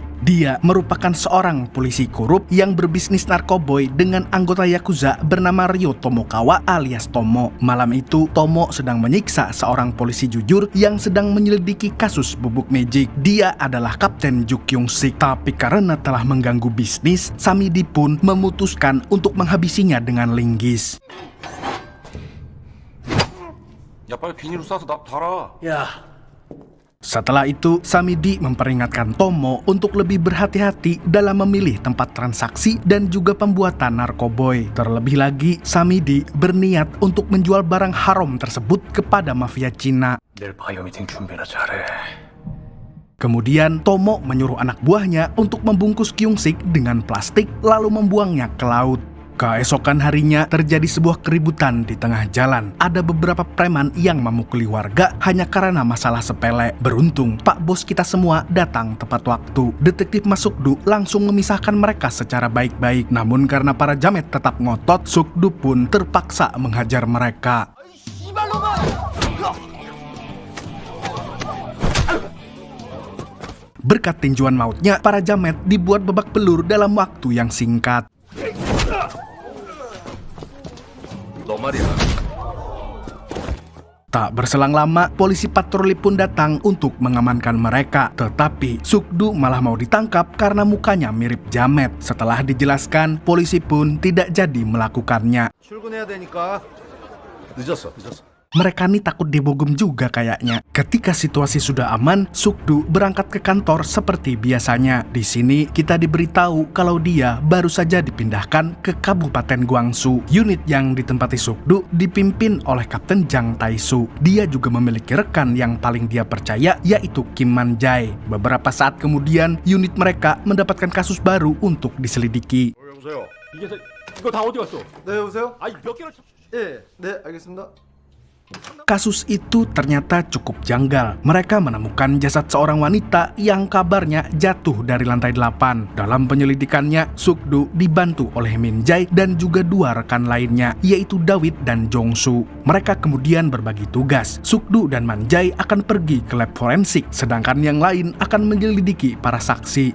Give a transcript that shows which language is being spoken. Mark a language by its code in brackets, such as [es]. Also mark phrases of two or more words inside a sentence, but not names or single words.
[id] Dia merupakan seorang polisi korup yang berbisnis narkoboy dengan anggota Yakuza bernama Ryo Tomokawa alias Tomo. Malam itu, Tomo sedang menyiksa seorang polisi jujur yang sedang menyelidiki kasus bubuk magic. Dia adalah Kapten Ju Kyung-sik, tapi karena telah mengganggu bisnis, Samidi pun memutuskan untuk menghabisinya dengan linggis. [ko] 야 빨리 비닐로 싸서 달아. [id] Setelah itu, Samidi memperingatkan Tomo untuk lebih berhati-hati dalam memilih tempat transaksi dan juga pembuatan narkoboy. Terlebih lagi, Samidi berniat untuk menjual barang haram tersebut kepada mafia Cina. [ko] 내일 바이오 미팅 준비나 잘해. [id] Kemudian, Tomo menyuruh anak buahnya untuk membungkus Kyung-sik dengan plastik lalu membuangnya ke laut. Keesokan harinya terjadi sebuah keributan di tengah jalan. Ada beberapa preman yang memukuli warga hanya karena masalah sepele. Beruntung, Pak Bos kita semua datang tepat waktu. Detektif Ma Suk-do langsung memisahkan mereka secara baik-baik. Namun karena para jamet tetap ngotot, Suk-do pun terpaksa menghajar mereka. Berkat tinjuan mautnya, para jamet dibuat babak belur dalam waktu yang singkat. [ko] 너 말이야. [id] Tak berselang lama, polisi patroli pun datang untuk mengamankan mereka. Tetapi Suk-do malah mau ditangkap karena mukanya mirip jamet. Setelah dijelaskan, polisi pun tidak jadi melakukannya. [ko] 출근해야 되니까 늦었어. [id] Mereka nih takut dibogem juga kayaknya. Ketika situasi sudah aman, Suk-do berangkat ke kantor seperti biasanya. Di sini kita diberitahu kalau dia baru saja dipindahkan ke Kabupaten Guangsu. Unit yang ditempati Suk-do dipimpin oleh Kapten Jang Tae-soo. Dia juga memiliki rekan yang paling dia percaya, yaitu Kim Man-jae. Beberapa saat kemudian, unit mereka mendapatkan kasus baru untuk diselidiki. [ko] 여보세요. 이거 다 어디 갔어? 네, 여보세요? 아니 몇 개를 네, 알겠습니다. [id] Kasus itu ternyata cukup janggal. Mereka menemukan jasad seorang wanita yang kabarnya jatuh dari lantai 8. Dalam penyelidikannya, Suk-do dibantu oleh Min-jae dan juga dua rekan lainnya, yaitu Dawit dan Jong-soo. Mereka kemudian berbagi tugas. Suk-do dan Man-jae akan pergi ke lab forensik, sedangkan yang lain akan menyelidiki para saksi.